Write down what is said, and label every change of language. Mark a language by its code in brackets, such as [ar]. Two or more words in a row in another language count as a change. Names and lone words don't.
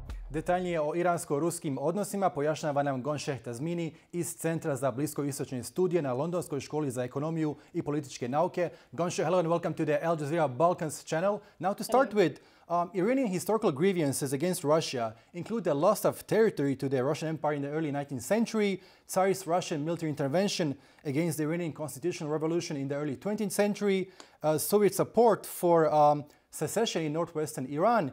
[bs] Detaljnije o iransko-ruskim odnosima pojašnjava nam Gonšeh Tazmini iz Centra za bliskoistočne studije na Londonskoj školi za ekonomiju i političke nauke. Gonšeh, [en] hello and welcome to the Al Jazeera Balkans channel. Now to start with, Iranian historical grievances against Russia include the loss of territory to the Russian Empire in the early 19th century, Tsarist Russian military intervention against the Iranian constitutional revolution in the early 20th century, Soviet support for secession in northwestern Iran.